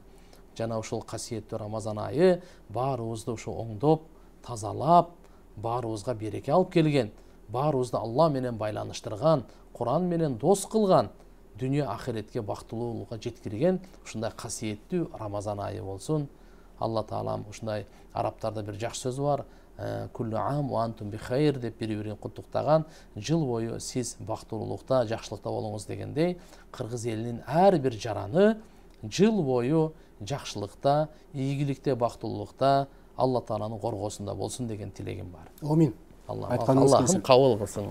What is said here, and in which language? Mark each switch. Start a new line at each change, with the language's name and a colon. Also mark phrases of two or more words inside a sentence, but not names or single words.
Kyrgyz: Жана ушул касиеттүү Рамазан айы баарыбызды ушу оңдоп, тазалап, баарыбызга береке алып келген, баарыбызды Алла менен байланыштырган, Куран менен дос кылган, дүйнө ахиретке бактылуулукка жеткирген ушундай касиеттүү Рамазан айы болсун. Алла Таалам ушундай арабтарда бир жакшы сөз бар,
Arabic: كل عام وأنتم بخير
Kyrgyz: деп бири-бирин куттуктаган, жыл бою сиз бактылуулукта, жакшылыкта болуңуз дегендей, кыргыз элинин ар бир жараны жыл бою жакшылыкта, ийгиликте, бактылуулукта, Алла Тааланын коргоосунда болсун деген тилегим бар. Амин. Аллахым кабыл кылсын.